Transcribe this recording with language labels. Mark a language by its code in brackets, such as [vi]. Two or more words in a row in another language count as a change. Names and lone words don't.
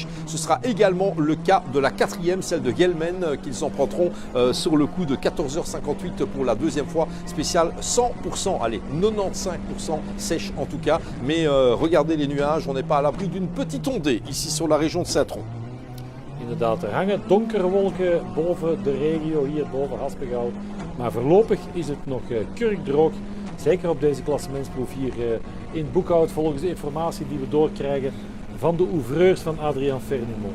[fr] Ce sera également le cas de la 4e, celle de Gelman, qu'ils en prendront sur le coup de 14h58 pour la deuxième fois, spéciale 100%, allez 95% sèche en tout cas, mais regardez les nuages, on n'est pas à l'abri d'une petite ondée ici sur la région de Saint-Tron. [nl] Inderdaad, er hangen donkere wolken boven de regio, hier boven Haspengouw. Maar voorlopig is het nog kurkdroog, zeker op deze klassementsproef hier in Boekhout, volgens de informatie die we doorkrijgen van de ouvreurs van Adrien Fernémont.